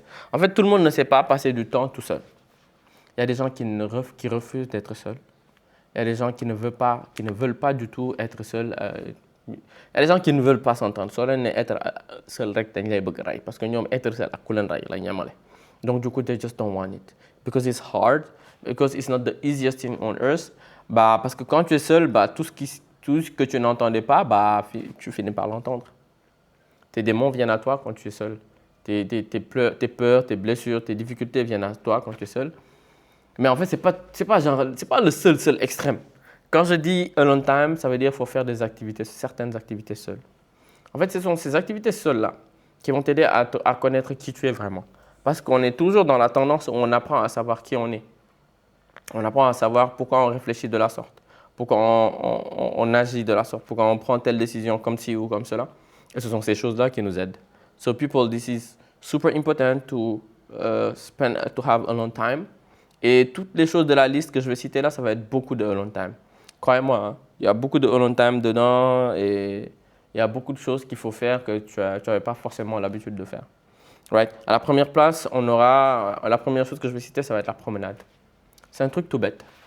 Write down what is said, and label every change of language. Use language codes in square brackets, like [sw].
[fr] En fait, tout le monde ne sait pas passer du temps tout seul. Il y a des gens qui refusent d'être seuls. Il y a des gens qui ne veulent pas du tout être seuls. Il y a des gens qui ne veulent pas s'entendre. Être seul parce que [wo] ñoom être seul ak ku leen rey la ñamale. [fr] Donc du coup, [en] they just don't want it. Because it's hard, because it's not the easiest thing on earth. [fr] Parce que quand tu es seul, tout ce que tu n'entendais pas, tu finis par l'entendre. Tes démons viennent à toi quand tu es seul. Tes peurs, tes blessures, tes difficultés viennent à toi quand tu es seul. Mais en fait, c'est pas le seul extrême. Quand je dis alone time, ça veut dire qu'il faut faire certaines activités seules. En fait, ce sont ces activités seules-là qui vont t'aider à connaître qui tu es vraiment. Parce qu'on est toujours dans la tendance où on apprend à savoir qui on est. On apprend à savoir pourquoi on réfléchit de la sorte, pourquoi on agit de la sorte, pourquoi on prend telle décision comme ci ou comme cela. Et ce sont ces choses-là qui nous aident. [en] So people, this is super important to have alone time. [fr] Et toutes les choses de la liste que je vais citer là, ça va être beaucoup de alone time. Croyez-moi, hein, il y a beaucoup de alone time dedans et il y a beaucoup de choses qu'il faut faire que tu n'avais pas forcément l'habitude de faire. [en] Right? [fr] À la première place, la première chose que je vais citer, ça va être la promenade. C'est un truc tout bête.